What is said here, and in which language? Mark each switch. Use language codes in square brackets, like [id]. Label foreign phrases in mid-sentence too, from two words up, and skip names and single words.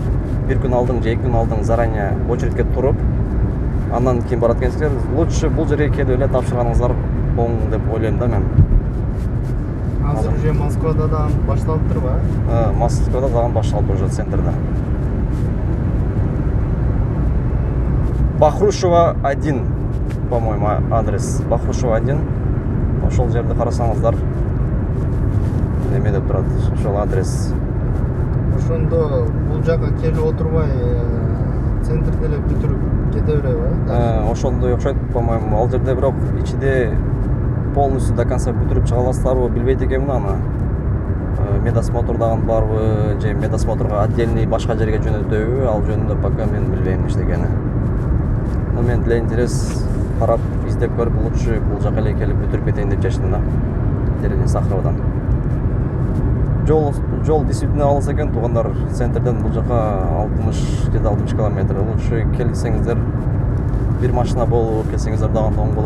[ky] Бир күн алдың же 2 күн алдың заранее очередке туруп, андан кийин барат экенсиздер. Лучше бул жерге келип эле тапшырганыңыздар оң деп ойлойм да мен. Азыр уже Москвада да башталып турбу? Москвада дагы башталып уже центрде. Бахрушева 1, [ru] по-моему, адрес. [ky] Бахрушева 1. Ошол жерди карасаңыздар немеде турат, ошол адрес. Ошондо бул жака келип отурбай центрде эле бүтүрүп кете береби? Ошондой окшойт, по-моему, ал жерде бирок ичинде [ru] полностью до конца [ky] бүтүрүп чыга аласыздарбы билбейт экенмин аны. Медосмотрдагы барбы же медосмотрга отдельный башка жерге жөнөтөбү, ал жөнүндө пока мен билбейм эчтекени. Но мен [ru] для интерес [ky] карап издеп көрүп лучше бул жака эле келип бүтүрүп кетейин деп чечтим да. Деревня Сахаровдан. Жол действительно алыс экен, туугандар. Центрден бул жака 60 же 60 километр. Лучше келсеңиздер, бир машина болуп келсеңиздер дагы оң болот.